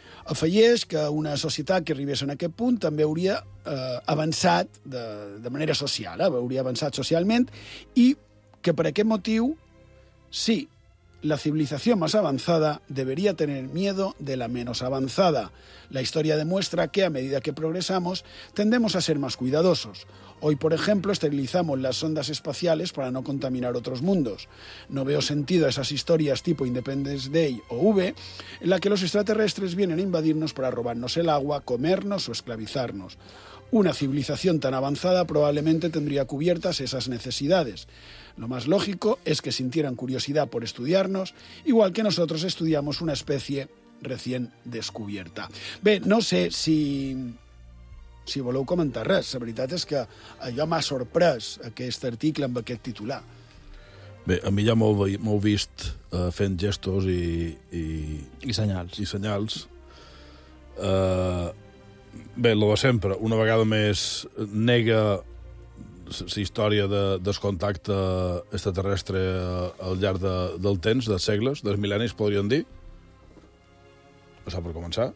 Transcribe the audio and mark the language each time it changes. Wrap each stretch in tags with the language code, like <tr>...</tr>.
<ca>Afegeix que una societat que arribés en aquest punt també hauria avançat de manera social, hauria avançat socialment, i que per aquest motiu, sí, la civilització més avançada</ca> <es>debería tener miedo de la menos avanzada. La història demuestra que a medida que progresamos tendemos a ser más cuidadosos. Hoy, por ejemplo, esterilizamos las sondas espaciales para no contaminar otros mundos. No veo sentido a esas historias tipo Independence Day o V, en la que los extraterrestres vienen a invadirnos para robarnos el agua, comernos o esclavizarnos. Una civilización tan avanzada probablemente tendría cubiertas esas necesidades. Lo más lógico es que sintieran curiosidad por estudiarnos, igual que nosotros estudiamos una especie recién descubierta.</es> <ca>Bé, no sé si voleu comentar res. La veritat és que allò m'ha sorprès, aquest article amb aquest titular. Bé, a mi ja m'heu vist fent gestos i senyals. I senyals. Bé, lo de sempre, una vegada més nega la història de descontacte extraterrestre al llarg del temps, dels segles, dels mil·lennis, podríem dir. O sigui, per començar.</ca>